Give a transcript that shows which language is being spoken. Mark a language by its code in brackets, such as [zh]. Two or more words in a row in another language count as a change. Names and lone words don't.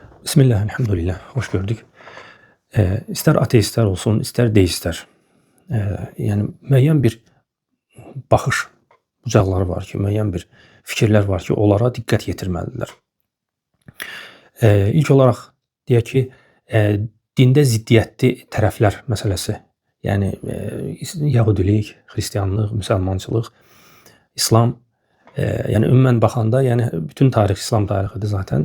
[ar] بسم الله، الحمد لله. [tr] Hoş gördük. İster ateistler olsun, ister deistler. [az] Yani müəyyən bir baxış bucaqları var ki, müəyyən bir fikirlər var ki, onlara diqqət yetirməlidirlər. İlk olaraq deyək ki, dində ziddiyyətli tərəflər məsələsi. Yəni Yahudilik, Xristianlıq, müsəlmançılıq, İslam, yəni ümumən baxanda, yəni bütün tarix İslam tarixidir zaten.